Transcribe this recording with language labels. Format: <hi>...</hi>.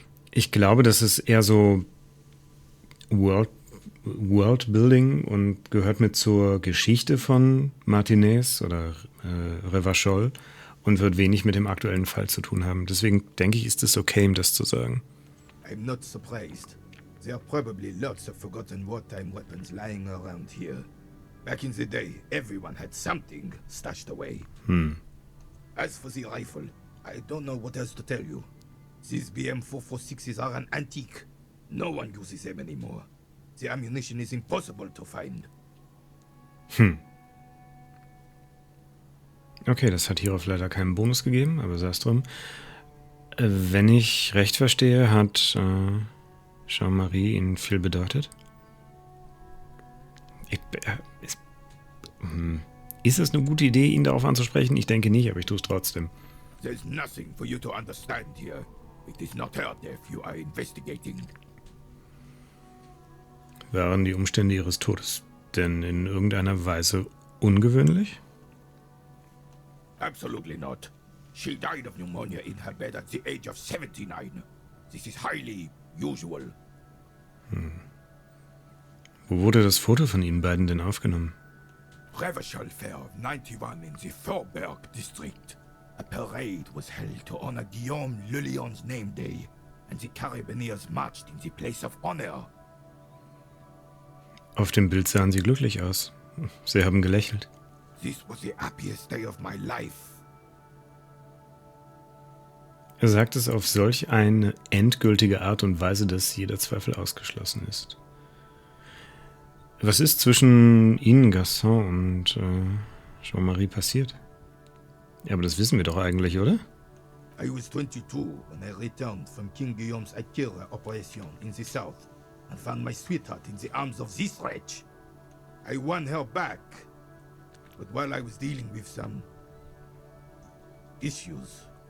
<de>Ich glaube, das ist eher so Worldbuilding und gehört mit zur Geschichte von Martinez oder Revachol und wird wenig mit dem aktuellen Fall zu tun haben. Deswegen denke ich, ist es okay, ihm das zu sagen.</de> <en>I'm not surprised. There are probably lots of forgotten wartime weapons lying around here. Back in the day, everyone had something stashed away. As for the rifle, I don't know what else to tell you. These BM-446s are an antique. No one uses them anymore. The ammunition is impossible to find.</en> <de>Okay, das hat hierauf leider keinen Bonus gegeben, aber sei es drum. Wenn ich recht verstehe, hat Jean-Marie Ihnen viel bedeutet? Ist es eine gute Idee, ihn darauf anzusprechen? Ich denke nicht, aber ich tue es trotzdem.</de> <en>There's nothing for you to understand here. It is not her death you are investigating.</en> <de>Waren die Umstände Ihres Todes denn in irgendeiner Weise ungewöhnlich?</de> <en>Absolutely not. She died of pneumonia in her bed at the age of 79. This is highly usual.</en> <de>Wo wurde das Foto von Ihnen beiden denn aufgenommen?</de> <en>Revachol Fair of 91 in the Thorberg district. A parade was held to honor Guillaume Le Lion's name day, and the Carabineers marched in the place of honor.</en> <de>Auf dem Bild sahen Sie glücklich aus. Sie haben gelächelt.</de> <en>This was the happiest day of my life.</en> <de>Er sagt es auf solch eine endgültige Art und Weise, dass jeder Zweifel ausgeschlossen ist. Was ist zwischen Ihnen, Gaston, und Jean-Marie passiert? Ja, aber das wissen wir doch eigentlich, oder?</de> <en>I was 22 when I returned from King Guillaume's Akira operation in the south and found my sweetheart in the arms of this wretch. I won her back, but while I was dealing with some issues.</en>